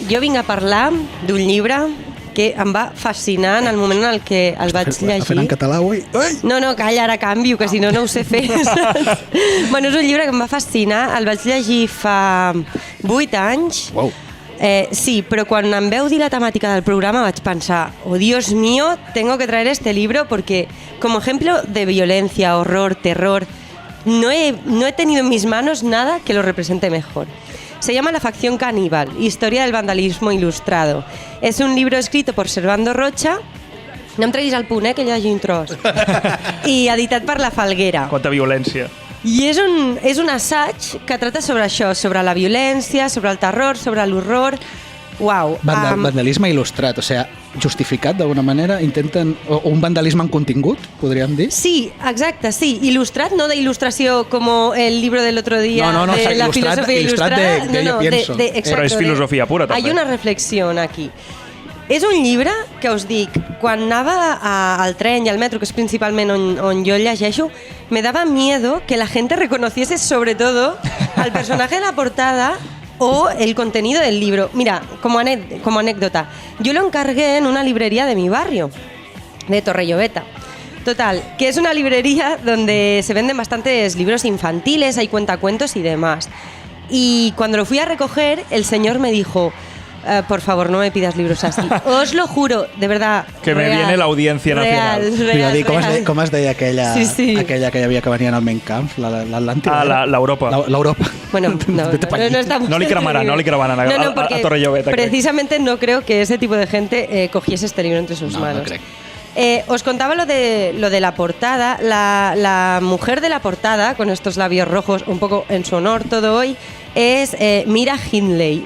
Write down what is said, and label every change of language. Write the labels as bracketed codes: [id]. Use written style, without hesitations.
[ca] Jo vinc a parlar d'un llibre que em va fascinar en el moment en el que el vaig llegir. Fent en català, ui! No, calla, ara canvio, que si no, no ho sé fer. Bueno, és un llibre que em va fascinar. El vaig llegir fa 8 anys. Wow. Sí, però quan em veu dir la temàtica del programa vaig pensar, [es] oh Dios mío, tengo que traer este libro porque como ejemplo de violencia, horror, terror, no he tenido en mis manos nada que lo represente mejor. Se llama La facción caníbal, historia del vandalismo ilustrado. Es un libro escrito por Servando Rocha. [ca] No em treguis al punt, que llegeixo un tros. I editat per La Falguera. Quanta violència. I és un assaig que trata sobre això, sobre la violència, sobre el terror, sobre l'horror. Uau. Vandalisme il·lustrat, o sigui, justificat d'alguna manera, intenten... O un vandalisme en contingut, podríem dir? Sí, exacte, sí. [es] Ilustrat, no de ilustració como el libro del otro día no, de la filosofía ilustrada. De yo pienso. Exacto, [ca] però és filosofia pura, també. [es] Hay una reflexión aquí. [ca] És un llibre que us dic, quan anava al tren i al metro, que és principalment on jo llegeixo, [es] me daba miedo que la gente reconociese sobre todo al personaje de la portada o el contenido del libro. Mira, como anécdota, yo lo encargué en una librería de mi barrio, de Torrelloveta. Total, que es una librería donde se venden bastantes libros infantiles, hay cuentacuentos y demás. Y cuando lo fui a recoger, el señor me dijo... por favor, no me pidas libros así. Os lo juro, de verdad. Que me viene la Audiencia Nacional. Real. [ca] Com es deia aquella, sí. aquella que hi havia que venia al Mein Kampf, l'Atlàntida? L'Europa. L'Europa. [es] Bueno, no estamos... [ca] No li cremaran a Torrelloveta. [es] Precisamente no creo que ese tipo de gente cogiese este libro entre sus manos. [ca] No crec. [es] Os contaba lo de la portada. La mujer de la portada, con estos labios rojos, un poco en su honor todo hoy, és Mira Hindley.